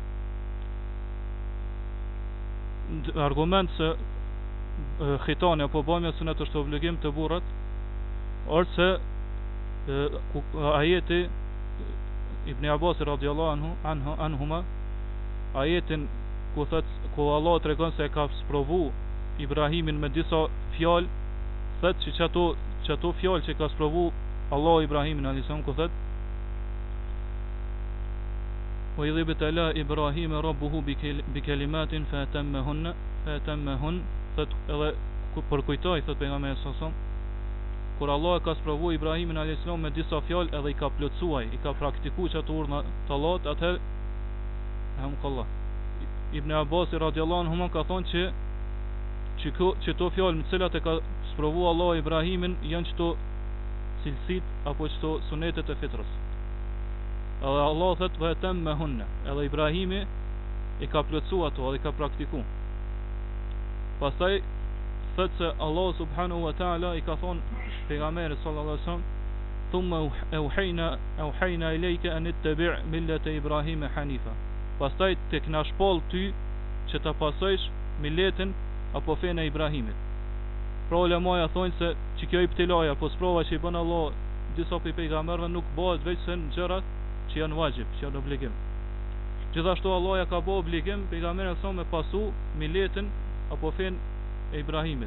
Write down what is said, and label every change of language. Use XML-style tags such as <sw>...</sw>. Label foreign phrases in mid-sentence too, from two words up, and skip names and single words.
<sq>Argument se khitani apo bamja sunet është obligim të burrat është se ajeti Ibn Abbas</sq> <ar>رضي الله عنهما,</ar> <sq>ajetin ku Allah tregon se ka sprovu Ibrahimin me disa fjalë, thot që çato fjalë që ka sprovu Allah Ibrahimin</sq> <ar>عليه السلام,</ar> <sq>ku thot</sq> <ar>وإذ ابتلى إبراهيم ربه بكلمات فأتمهن,</ar> <sq>thot edhe për kujtoj, thot pejgamberi</sq> <ar>صلى الله عليه وسلم,</ar> <sq>kur Allah e ka sprovu Ibrahimin a.s. me disa fjalë edhe i ka plotësuar, i ka praktikuar çato urdhna të Allahut, atëherë hamdullah. Ibn Abbas</sq> <ar>رضي الله عنه</ar> <sq>ka thonë që to fjalë me të cilat e ka sprovu Allah Ibrahimin janë çto cilësit apo çto sunetet e fitrës. Edhe Allah thot</sq> <ar>وأتمهن,</ar> <sq>edhe Ibrahimi i ka plotësu ato dhe i ka praktiku. Pastaj thot se Allah</sq> <ar>سبحانه وتعالى</ar> <sq>i ka thonë pejgamberit</sq> <ar>صلى الله عليه وسلم ثم أوحينا إليك أن اتبع ملة إبراهيم حنيفا.</ar> <sq>Pastaj tek na shpoll ty që ta pasojsh miletin apo fen e Ibrahimit. Pra ulemaja thonë se që kjo ibtilaja apo sprova që i bën Allah disa pejgamberëve nuk bëhet veç se në gjërat që janë vajib, që janë obligim. Gjithashtu Allah ja ka bë obligim pejgamberin sa me pasu miletin apo fen e Ibrahimit.</sq>